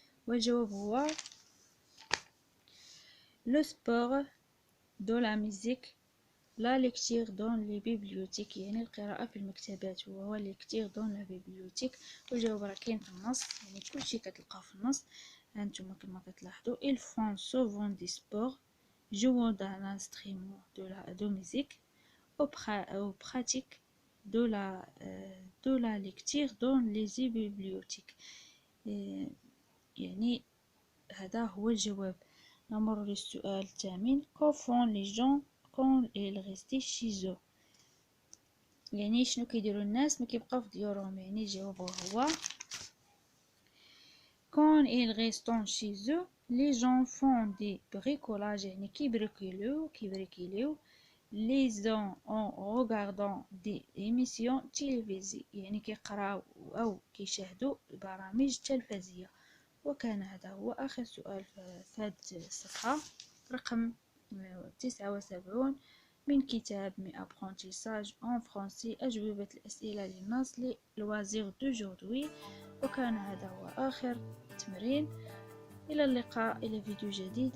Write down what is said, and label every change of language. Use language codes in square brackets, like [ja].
[ar] والجواب هو [fr] le sport, de la musique, la lecture dans les bibliothèques. [ar] يعني القراءة في المكتبات وهو [fr] lecture dans la bibliothèque. [ar] والجواب راه كاين في النص، يعني كلشي كتلقاه في النص. هانتوما كما كتلاحظوا [fr] ils font souvent du sport, jouent d'un instrument de musique ou pratiquent de la lecture dans les bibliothèques. [ar] يعني هذا هو الجواب. نمر للسؤال الثامن. [fr] que font les gens quand ils restent chez eux؟ [ar] يعني شنو كيديروا الناس ما كيبقاو في ديورهم؟ يعني الجواب هو [fr] quand ils restent chez eux les gens font des bricolages، [ar] يعني كيبريكوليو [fr] les uns en regardant des émissions télévisées، [ar] يعني كيقراو او كيشاهدوا برامج تلفزية. وكان هذا هو آخر سؤال في هذه الصفحة رقم 79 من كتاب مي أبرونتيساج أون فرونسي، أجوبة الأسئلة للنص للوازير دوجوردوي. وكان هذا هو آخر تمرين. إلى اللقاء إلى فيديو جديد.